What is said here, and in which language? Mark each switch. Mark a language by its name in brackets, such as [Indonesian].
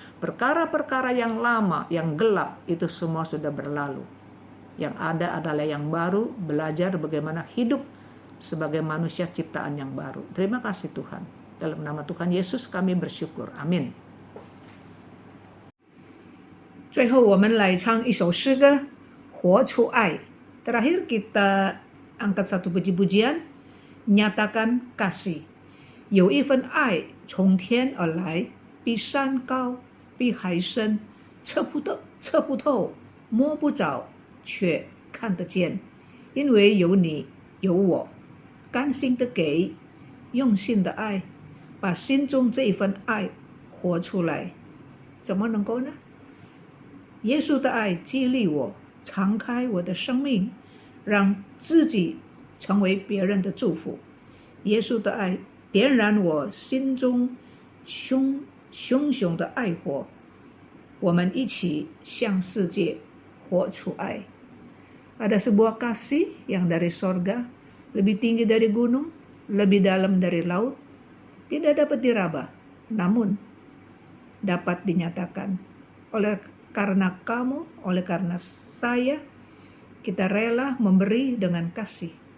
[Indonesian] Perkara-perkara yang lama, yang gelap, itu semua sudah berlalu. Yang ada adalah yang baru, belajar bagaimana hidup sebagai manusia ciptaan yang baru. Terima kasih Tuhan. Dalam nama Tuhan Yesus kami bersyukur. Amin. [Chinese] 最后我们来唱一首诗歌，活出爱。 [Indonesian] Terakhir kita angkat satu puji-pujian, nyatakan kasih。 [Chinese] 有一份爱从天而来，比山高，比海深，测不透，摸不着，却看得见。因为有你，有我，甘心的给，用心的爱，把心中这一份爱活出来，怎么能够呢？耶稣的爱激励我，敞开我的生命，让自己成为别人的祝福。耶稣的爱点燃我心中熊熊的爱火，我们一起向世界活出爱。 [Indonesian] Ada sebuah kasih yang dari sorga, lebih tinggi dari gunung, lebih dalam dari laut, tidak dapat diraba, namun dapat dinyatakan. Karena kamu, oleh karena saya, kita rela memberi dengan kasih.